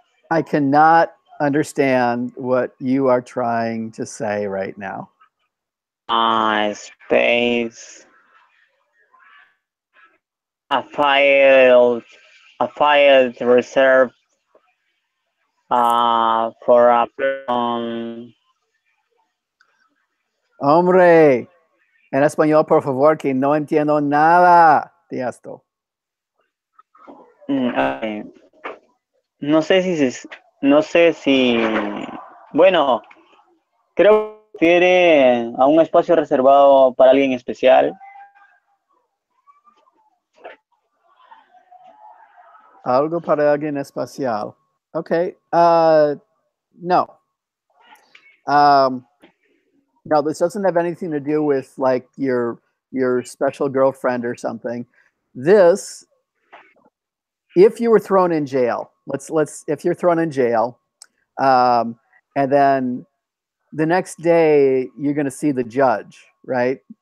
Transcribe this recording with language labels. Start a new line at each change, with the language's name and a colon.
English: I cannot understand what you are trying to say right now. Space. A file. A file reserved for a person.
Spanish: Hombre, en español, por favor, que no entiendo nada de esto.
English: Okay.
Spanish: No sé no sé si, bueno, creo que se refiere a un espacio reservado para alguien especial. Algo para alguien especial.
English: Okay. No. Um, no, this doesn't have anything to do with like your special girlfriend or something. This, if you were thrown in jail, let's if you're thrown in jail, um, and then the next day you're going to see the judge, right?